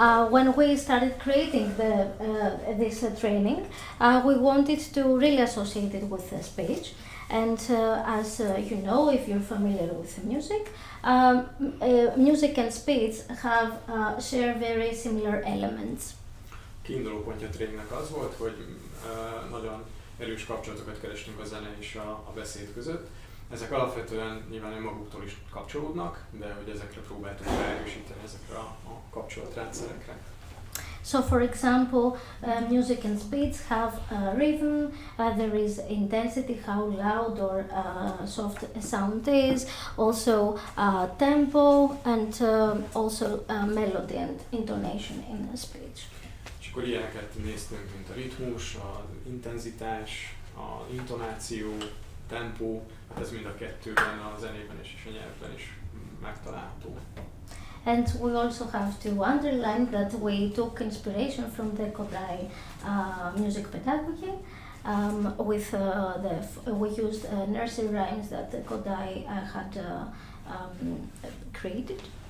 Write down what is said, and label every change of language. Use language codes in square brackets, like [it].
[en] When we started creating this training, we wanted to really associate it with speech. And as you know, if you're familiar with music, music and speech share very similar elements. [hu] Kiinduló pontja a tréningnek az volt, hogy nagyon erős kapcsolatokat kerestünk a zene és a beszéd között. Ezek alapvetően nyilván önmaguktól is kapcsolódnak, de hogy ezekre próbáltunk ráerősíteni, ezekre a kapcsolatrendszerekre. [en] So for example, music and speeds have rhythm, there is intensity, how loud or soft a sound is, also tempo, and also melody and intonation in the speech. [hu] És akkor ilyeneket néztünk, mint a ritmus, az intenzitás, az intonáció, tempó, hát ez mind a kettőben, a zenében és a nyelvben is megtalálható. [en] And we also have to underline that we took inspiration from the Kodai music pedagogy. We used nursery rhymes that the Kodai had created.